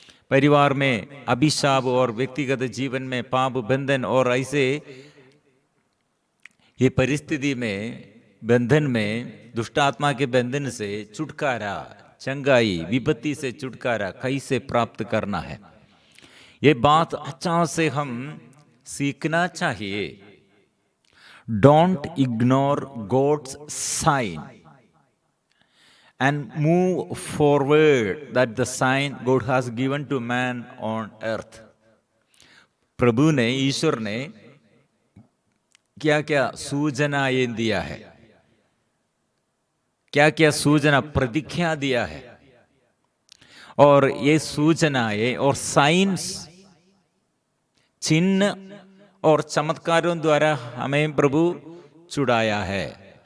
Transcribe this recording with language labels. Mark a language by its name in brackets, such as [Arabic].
[Hindi] परिवार में अभिशाप और व्यक्तिगत जीवन में पाप बंधन और ऐसे ये परिस्थिति में बंधन में दुष्ट आत्मा के बंधन से छुटकारा, चंगाई, विपत्ति से छुटकारा कैसे प्राप्त करना है, ये बात अच्छा से हम सीखना चाहिए। [English] Don't ignore God's sign and move forward that the sign God has given to man on earth. [Hindi] प्रभु ने, ईश्वर ने क्या क्या सूचनाएं दिया है, क्या क्या सूचना प्रतिज्ञा दिया है, और ये सूचनाएं और साइंस, चिन्ह और चमत्कारों द्वारा हमें प्रभु छुड़ाया है।